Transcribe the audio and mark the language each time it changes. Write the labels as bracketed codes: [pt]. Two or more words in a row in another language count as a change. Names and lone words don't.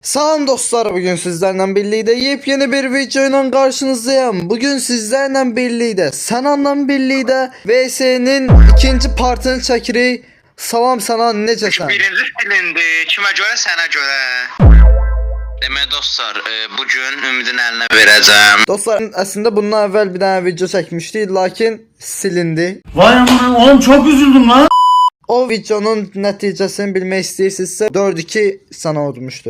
[tr] Salam dostlar, bugün sizlerle birlikte yepyeni bir videoyla karşınızdayım. Bugün sizlerle birlikte, Sanan'la birlikte VS'nin ikinci partını çekirik. [az] Salam Sanan, necəsən? Birinci silindi. Kimə görə? Sənə görə. Demək dostlar, bugün Ümidin əlinə verəcəm. Dostlar, əslində bundan əvvəl bir dənə video çəkmişdik, lakin silindi. [tr] Vay aman oğlum, çok üzüldüm lan. [az] O videonun nəticəsini bilmək istəyirsinizsə 4-2 Sana olmuşdu.